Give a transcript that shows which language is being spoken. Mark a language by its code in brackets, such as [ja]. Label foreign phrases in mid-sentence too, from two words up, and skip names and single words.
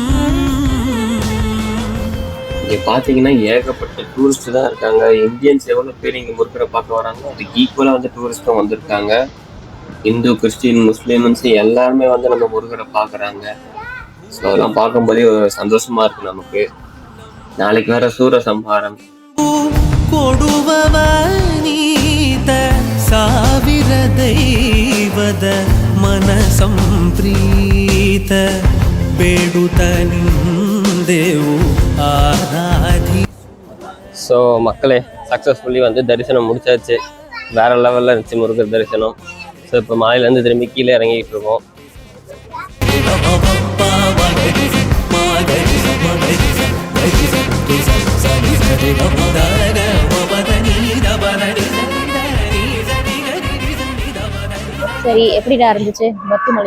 [ta] இங்கே பார்த்தீங்கன்னா ஏகப்பட்ட டூரிஸ்ட் தான் இருக்காங்க. இந்தியன்ஸ் எவ்வளோ பேர் இங்கே முருகரை பார்க்க வராங்க, அதுக்கு ஈக்குவலாக வந்து டூரிஸ்ட்டும் வந்திருக்காங்க. இந்து, கிறிஸ்டின், முஸ்லீம்ஸ் எல்லாருமே வந்து நம்ம முருகரை பார்க்குறாங்க. ஸோ அதெல்லாம் பார்க்கும்போதே ஒரு சந்தோஷமா இருக்கு நமக்கு. நாளைக்கு வேற சூரசம்ஹாரம். [kn] ಕೊಡುವವ ನೀತ ಸಾವಿರ ದೈವದ ಮನ ಸಂಪ್ರೀತ ಬೇಡುತ್ತ ನಿಂದೆವು ಆರಾಧಿ. [ta] ஸோ மக்களே, சக்ஸஸ்ஃபுல்லி வந்து தரிசனம் முடிச்சாச்சு. வேற லெவலில் இருந்துச்சு முருகர் தரிசனம். ஸோ இப்போ மாலையிலேருந்து திரும்பி கீழே இறங்கிட்டு இருக்கோம். சரி, எப்படிடா இருந்துச்சு பத்துமலை?